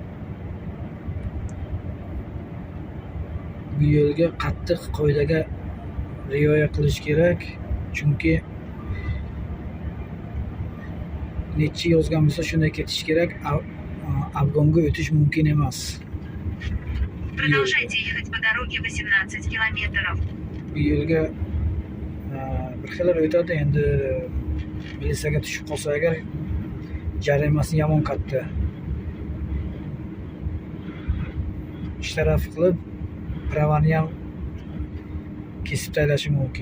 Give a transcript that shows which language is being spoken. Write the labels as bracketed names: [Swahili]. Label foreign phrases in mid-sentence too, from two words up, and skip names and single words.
[Uzbek] Bu yo'lga qattiq qoidaga rioya qilish kerak, chunki necha yozgan bo'lsa shunday ketish kerak. Afgonga o'tish mumkin emas. [Russian] Продолжайте ехать по дороге 18 километров. [Uzbek] Bu yo'lga bir xillar o'tadi, endi militsiyaga tushib qolsa agar jarimasi yomon katta. Ishtaraf qilib pravani ham kesib tashlashi mumkin.